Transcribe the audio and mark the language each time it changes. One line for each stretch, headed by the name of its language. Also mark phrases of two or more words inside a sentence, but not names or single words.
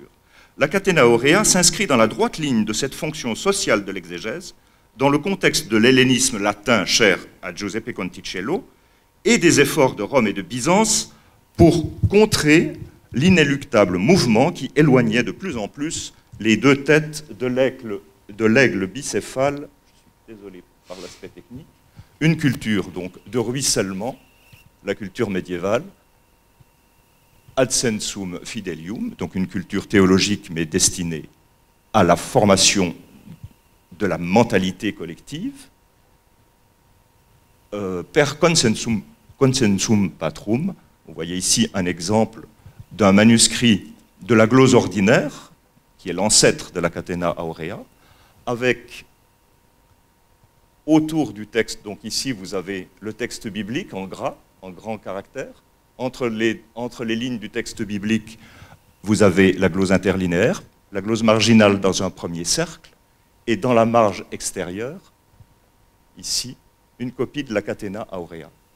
French: La Cathéna Aurea s'inscrit dans la droite ligne de cette fonction sociale de l'exégèse, dans le contexte de l'hellénisme latin cher à Giuseppe Conticello et des efforts de Rome et de Byzance pour contrer l'inéluctable mouvement qui éloignait de plus en plus les deux têtes de l'aigle bicéphale. Je suis désolé. par l'aspect technique, une culture donc de ruissellement, la culture médiévale,
Latin: ad sensum fidelium,
French: donc une culture théologique mais destinée à la formation de la mentalité collective,
Latin: per consensum patrum.
French: Vous voyez ici un exemple d'un manuscrit de la glose ordinaire, qui est l'ancêtre de la Catena Aurea, avec autour du texte, donc ici vous avez le texte biblique en gras, en grands caractères. Entre les lignes du texte biblique, vous avez la glose interlinéaire, la glose marginale dans un premier cercle, et dans la marge extérieure, ici, une copie de la Catena Aurea.